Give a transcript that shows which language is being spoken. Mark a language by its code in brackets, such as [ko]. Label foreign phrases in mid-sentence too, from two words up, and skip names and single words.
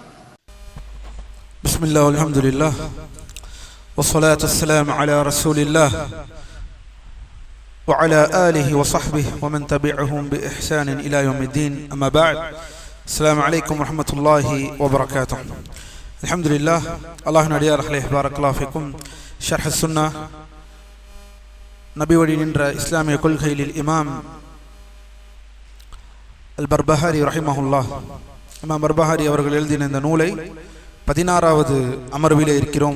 [ar] بسم الله والحمد لله والصلاة والسلام على رسول الله وعلى آله وصحبه ومن تبعهم بإحسان إلى يوم الدين. أما بعد، السلام عليكم ورحمة الله وبركاته. الحمد لله. الله نடியார் عليه بارك الله فيكم. [ta] ஷர்ஹ் சுன்னா நபி வழி நின்ற இஸ்லாமிய கொள்கையில் இமாம் அல் பர்பஹாரி ரஹிமஹுல்லாஹ், இமாம் பர்பஹாரி அவர்கள் எழுதின இந்த நூலை 16வது அமர்விலே இருக்கிறோம்.